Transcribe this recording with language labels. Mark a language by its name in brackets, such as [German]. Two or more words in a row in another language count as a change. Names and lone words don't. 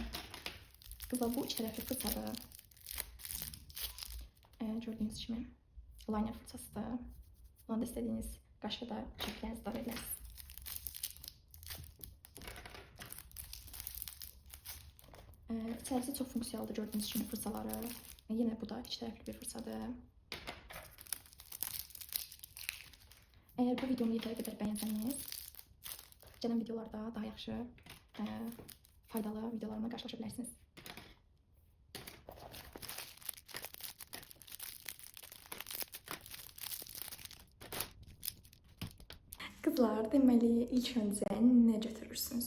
[Azerbaijani] Qızlar, bu iki tərəfli fırçadır. Gördüğünüz kimi liner fırçasıdır. [Turkish] Buna da istediğiniz qaşla da şəkillərinizi da verirsiniz. [Azerbaijani] İçərisi çox funksiyalıdır gördüğünüz kimi fırçaları. Yine bu da iki tərəfli bir fırçadır. [Turkish] Eğer bu videomu yeteri kadar beğenseniz, [Azerbaijani] gələn videolarda daha yaxşı, faydalı videolarımla qarşılaşa bilərsiniz. Kızlar, deməli ilk öncə nə götürürsünüz?